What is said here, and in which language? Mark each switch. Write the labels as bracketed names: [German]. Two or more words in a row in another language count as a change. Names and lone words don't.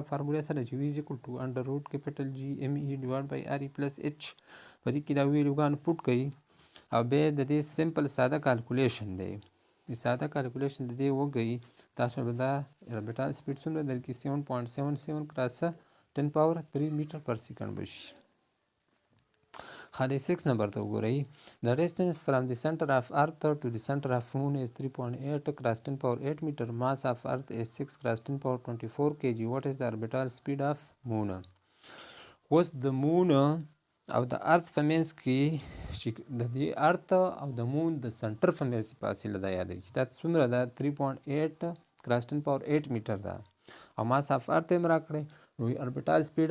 [Pashto] فارموله سره چې وي [English] is equal to under root capital G M E divide by R E plus H [Pashto] په دې کې دا ویلوګان پوټ کوي او بیا د دې سمپل ساده کالکولیشن دی ساده کالکولیشن د دې وکړئ تاسو به دا [English] orbital speed [Pashto] څومره درکړي 7.77 [English] cross 10 power 3 meter per second [Pashto] بشي خالی 6 نمبر ته وګورئ [English] The distance from the center of earth to the center of moon is 3.8 cross 10 power 8 meter. Mass of earth is 6 cross 10 power 24 kg. What is the orbital speed of moon? [Pashto] اوس د مون او د ارث په منځ کې چې د دې ارث او د مون د سنټر په منځ کې فاصله ده یاد کړئ چې دا څومره ده [English] 3.8 cross 10 power 8 meter [Pashto] ده او [English] mass of earth [Pashto] هم راکړی نو [English] orbital speed